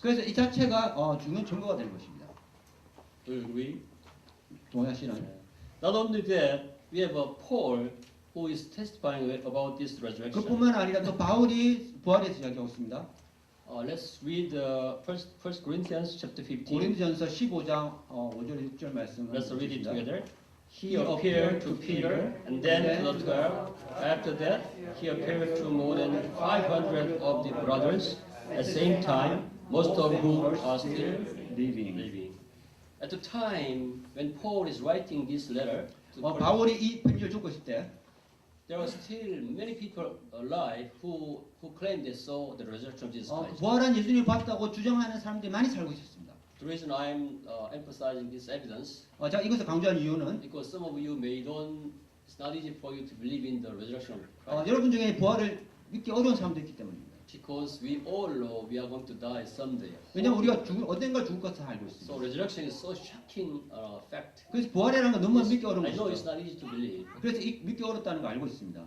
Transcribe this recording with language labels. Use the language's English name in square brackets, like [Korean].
[Korean] 그래서 이 자체가 중요한 증거가 되는 것입니다. [English] Do you agree? [Korean] 동의하시나요? [English] Not only that, we have Paul who is testifying about this resurrection. [Korean] 그뿐만 아니라 또 바울이 부활에 대해서 이야기하고 있습니다. [English] Let's read First Corinthians chapter 15. [Korean] 고린도전서 15장 5절 6절 말씀을 [English] Let's read it [Korean] 보겠습니다. [English] together. He appeared to Peter and then to the 12. After that, he appeared to more than 500 of the brothers at the same time, most of whom are still living. At the time when Paul is writing this letter to Corinthians, [Korean] 바울이 이 편지를 적고 있을 때 [English] there are still many people alive who claim they saw the resurrection of Jesus Christ. [Korean] 부활한 예수님을 봤다고 주장하는 사람들이 많이 살고 있었습니다. [English] The reason I'm emphasizing this evidence [Korean] 제가 이것을 강조한 이유는 [English] because some of you may don't. It's not easy for you to believe in the resurrection of Christ. [Korean] 여러분 중에 부활을 믿기 어려운 사람도 있기 때문입니다. [English] Because we all know we are going to die someday. [Korean] 왜냐하면 우리가 언젠가 죽을 것을 알고 [English] So resurrection is so shocking fact. [Korean] 그래서 부활이라는 건 너무 믿기 어려운 [English] I know it's [Korean] 것이죠. [English] not easy to believe. [Korean] 그래서 믿기 어렵다는 걸 알고 있습니다.